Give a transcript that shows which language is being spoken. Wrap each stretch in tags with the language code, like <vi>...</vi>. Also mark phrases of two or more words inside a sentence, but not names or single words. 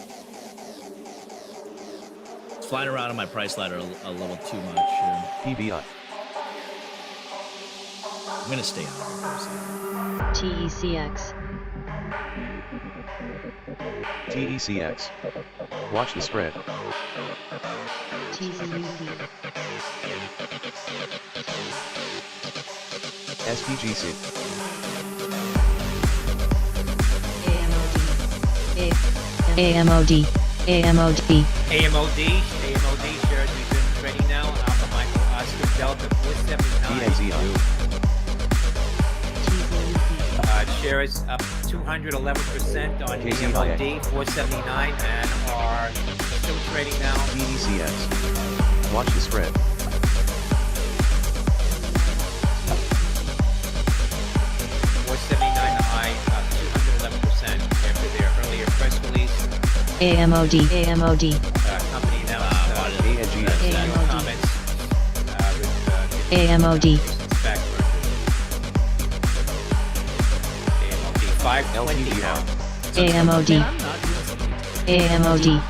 <en>It's flying around on my price ladder a little too much. PBI. I'm gonna stay on it for a second. TECX. TECX. Watch the spread. TZUP. SPGC. AMOD. AMOD, AMOD, AMOD shares we've been trading now. Alpha Michael Oscar Delta 479. BNZI. Shares up 211% on KZIA. AMOD 479 and are still trading now. BDCX. Watch the spread. 479 the high, up 211% after their earlier press release. AMOD, AMOD, Company now comments with AMOD, back AMOD 520 now. AMOD, AMOD,</en>